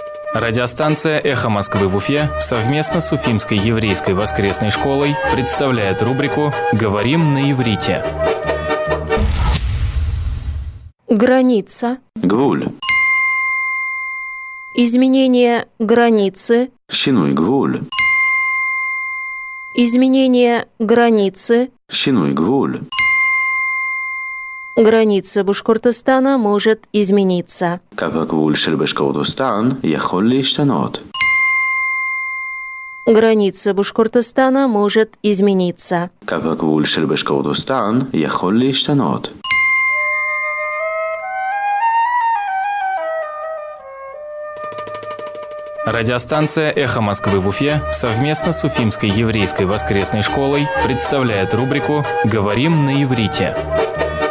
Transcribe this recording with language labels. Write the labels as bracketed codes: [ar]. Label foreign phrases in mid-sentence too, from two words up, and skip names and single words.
[ru] Радиостанция «Эхо Москвы» в Уфе совместно с Уфимской еврейской воскресной школой представляет рубрику «Говорим на иврите». Граница. [he] גבול. [ru] Изменение границы. [he] שינוי גבול. [ru] Изменение границы. [he] שינוי גבול. [ru] Граница Башкортостана может измениться. [he] קו הגבול של בשקורטוסטן יכול להשתנות. [ru] Граница Башкортостана может измениться. [he] קו הגבול של בשקורטוסטן יכול להשתנות. [ru] Радиостанция «Эхо Москвы» в Уфе совместно с Уфимской еврейской воскресной школой представляет рубрику «Говорим на иврите».